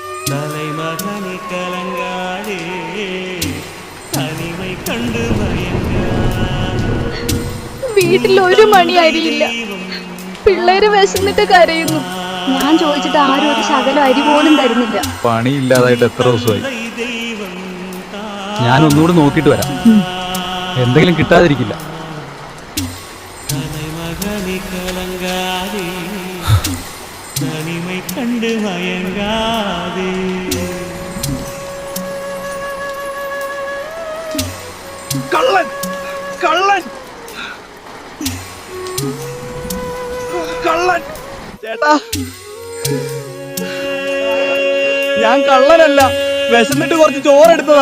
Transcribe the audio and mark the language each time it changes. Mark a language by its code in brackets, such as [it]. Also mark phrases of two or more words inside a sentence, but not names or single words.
[ta] தலைமகனை கலங்காதே தனிமை கண்டு മയങ്ങാതെ. [ml] വീട്ടിൽ ഒരു മണി അരിയില്ല. പിള്ളേര് വിശന്നിട്ട് കരയുന്നു. ഞാൻ ചോദിച്ചിട്ട് ആരും ഒരു ശകലം അരി പോലും തരുന്നില്ല. പണിയില്ലാതായിട്ട് എത്ര ദിവസമായി. ഞാൻ ഒന്നുകൂടി നോക്കിയിട്ട് വരാം. എന്തെങ്കിലും കിട്ടാതിരിക്കില്ല. [ta] தலைமகனை கலங்காதே தனிமை கண்டு மயங்காதே. [ml] കള്ളൻ കള്ളൻ കള്ളൻ ചേട്ടാ, ഞാൻ കള്ളനല്ല, വിശന്നിട്ട് കുറച്ച് ചോറെടുത്തതാ.